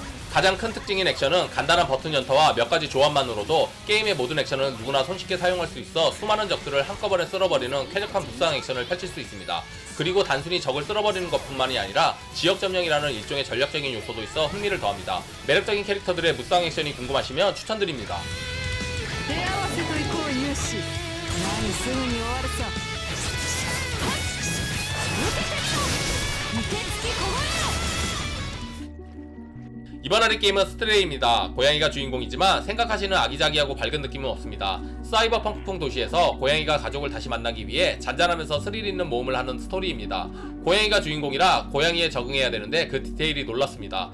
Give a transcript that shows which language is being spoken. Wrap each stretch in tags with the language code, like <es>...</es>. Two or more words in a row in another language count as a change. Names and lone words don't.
<ko>가장 큰 특징인 액션은 간단한 버튼 연타와 몇 가지 조합만으로도 게임의 모든 액션은 누구나 손쉽게 사용할 수 있어 수많은 적들을 한꺼번에 쓸어버리는 쾌적한 무쌍 액션을 펼칠 수 있습니다. 그리고 단순히 적을 쓸어버리는 것뿐만이 아니라 지역 점령이라는 일종의 전략적인 요소도 있어 흥미를 더합니다. 매력적인 캐릭터들의 무쌍 액션이 궁금하시면 추천드립니다.</ko> <ja>手合わせと行こう勇士何すぐに終わるさ受け付けこごえろ</ja> <ko>이번 할인 게임은 스트레이입니다. 고양이가 주인공이지만 생각하시는 아기자기하고 밝은 느낌은 없습니다. 사이버펑크풍 도시에서 고양이가 가족을 다시 만나기 위해 잔잔하면서 스릴 있는 모험을 하는 스토리입니다. 고양이가 주인공이라 고양이에 적응해야 되는데 그 디테일이 놀랍습니다.</ko>